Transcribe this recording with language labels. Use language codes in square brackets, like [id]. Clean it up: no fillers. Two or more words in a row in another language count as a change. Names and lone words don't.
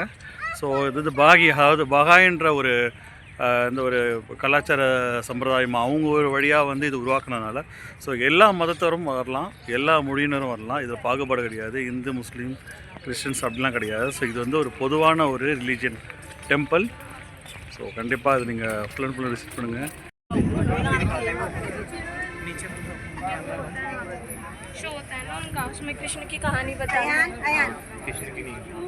[ta] ஸோ இது வந்து அதாவது பகாயின்ற ஒரு இந்த ஒரு கலாச்சார சம்பிரதாயம் அவங்க ஒரு வழியாக வந்து இது உருவாக்குனதுனால ஸோ எல்லா மதத்தரும் வரலாம், எல்லா மொழியினரும் வரலாம். இதில் பாகுபாடு கிடையாது, இந்து முஸ்லீம் கிறிஸ்டின்ஸ் அப்படிலாம் கிடையாது. ஸோ இது வந்து ஒரு பொதுவான ஒரு [en] religion temple. [ta] ஸோ கண்டிப்பாக இது நீங்கள் [en] full and full [ta] விசிட் பண்ணுங்கள். [hi] शो होता है ना उनका, उसमें कृष्ण की कहानी बताई है। कृष्ण की नहीं